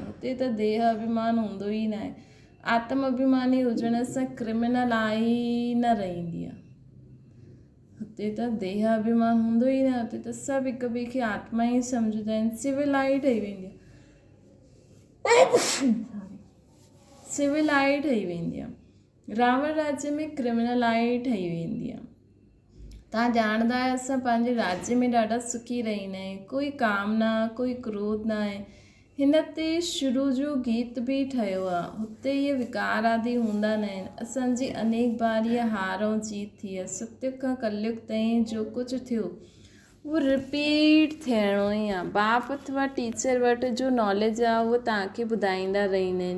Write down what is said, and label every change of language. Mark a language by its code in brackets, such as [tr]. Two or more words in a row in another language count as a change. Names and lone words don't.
[sd] हुते त देह अभिमान हूंदो ई न आहे। आत्म अभिमानी हुजण सां [en] criminal eye [sd] न रहंदी आहे। हुते त देह अभिमान हूंदो ई न। हुते त सभु हिक ॿिए खे आत्मा ई सम्झंदा आहिनि। सिविलाई ठही वेंदी आहे, सिविलाई ठही वेंदी आहे। रावण राज्य में [en] criminal eye [sd] ठही वेंदी आहे। तव्हां ॼाणंदा आहियो असां पंहिंजे राज्य में ॾाढा सुखी रहंदा आहियूं। कोई कामना, कोई क्रोध न आहे। हिन ते शुरू जो गीत बि ठहियो आहे। हुते इहे विकार आदि हूंदा न आहिनि। असांजी अनेक बार इहा हार ऐं जीत थी आहे। सतयुग खां कलयुग ताईं जो कुझु थियो उहो रिपीट थियणो ई आहे। बाप अथवा टीचर वटि जो नॉलेज आहे उहो तव्हांखे ॿुधाईंदा रहंदा आहिनि।